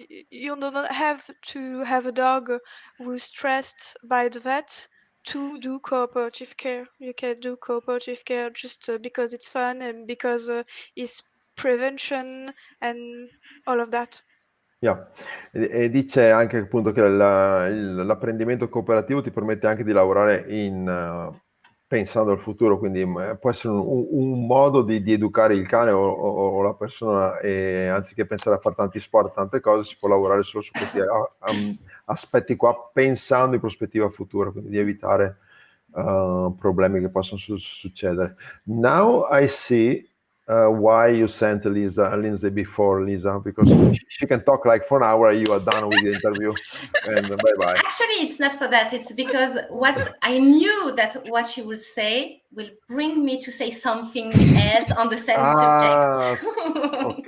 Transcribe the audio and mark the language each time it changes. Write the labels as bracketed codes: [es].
[en] You don't have to have a dog who's stressed by the vet to do cooperative care. You can do cooperative care just because it's fun and because it's prevention and all of that. [it] E dice anche appunto che l'apprendimento cooperativo ti permette anche di lavorare pensando al futuro, quindi può essere un modo di educare il cane o la persona, e anziché pensare a fare tanti sport, tante cose, si può lavorare solo su questi aspetti qua, pensando in prospettiva futura, quindi di evitare problemi che possono succedere. [en] Now I see why you sent Lindsay before, Lisa, because she can talk like for an hour, you are done with the interview, and bye-bye. Actually, it's not for that. It's because what I knew that what she will say will bring me to say something else on the same subject.